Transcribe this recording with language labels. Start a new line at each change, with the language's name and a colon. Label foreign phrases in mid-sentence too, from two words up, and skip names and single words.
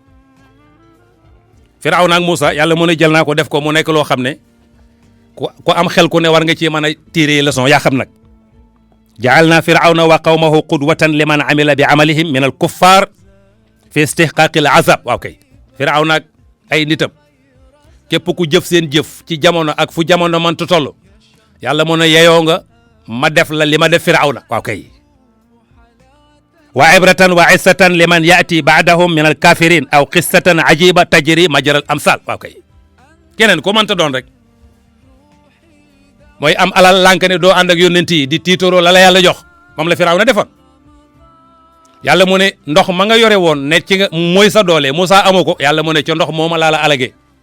Wolof: Firawna ak Moussa yàlla mu ne jël naa ko def ko mu nekk loo xam ne ku am xel ku ne war nga ci mën a
French: tirer leçon
Wolof: yaa xam nag
Arabic: جعلنا فرعون وقومه قدوة لمن عمل بعملهم من الكفار في استحقاق العذاب
Wolof: waaw kay Firawna ak ay nitam képp ku jëf seen jëf ci jamono ak fu jamono mënta toll yàlla mu ne yeyoo nga ma def la li ma def Firawna waaw kay
Arabic: وعبرة وعظة لمن يأتي بعدهم من الكافرين أو قصة عجيبة تجري مجرى الأمثال
Wolof: waaw kay keneen ko mënta doon rek mooy am alal lànk ne doo ànd ak yónnent yi di tiitoroo la yàlla jox moom la Firawna defoon yàlla mu ne ndox ma nga yore woon ne ci nga mooy sa doole Moussa amoo ko yàlla mu ne ca ndox mooma laa la alagee